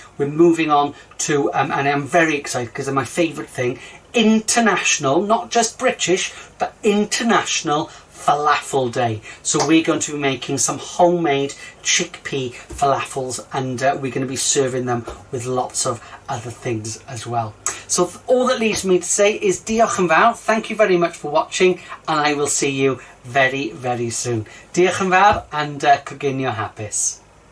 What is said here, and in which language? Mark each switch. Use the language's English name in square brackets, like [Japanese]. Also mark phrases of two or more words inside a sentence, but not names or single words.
[English] We're moving on to, and I'm very excited because they're my favourite thing, international, not just British, but international falafel day. So we're going to be making some homemade chickpea falafels, and we're going to be serving them with lots of other things as well. So all that leaves me to say is [Welsh] diolch yn fawr, [English] thank you very much for watching, and I will see you very, very soon. [Welsh] Diolch yn fawr, and coginio hapus.